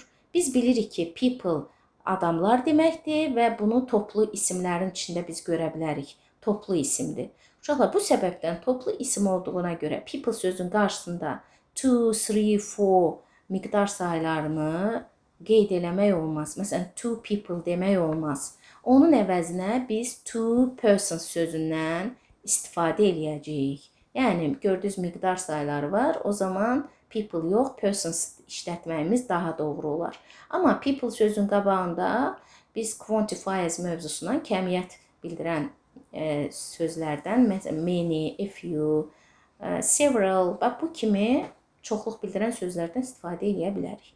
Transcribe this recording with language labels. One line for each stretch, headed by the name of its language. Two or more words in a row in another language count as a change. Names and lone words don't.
Azerbaijani: Biz bilirik ki, people adamlar deməkdir və bunu toplu isimlərin içində biz görə bilərik. Toplu isimdir. Uşaqlar, bu səbəbdən toplu isim olduğuna görə people sözün qarşısında 2, 3, 4 miqdar saylarını qeyd eləmək olmaz. Məsələn,
English: two people
Azerbaijani: demək olmaz. Onun əvəzinə biz
English: two persons
Azerbaijani: sözündən istifadə eləyəcəyik. Yəni, gördüyünüz miqdar sayları var. O zaman people yox, persons işlətməyimiz daha doğru olar. Amma people sözün qabağında biz quantifiers mövzusundan kəmiyyət bildirən sözlərdən, məsələn,
English: many, a few, several,
Azerbaijani: bu kimi çoxluq bildirən sözlərdən istifadə edə bilərik.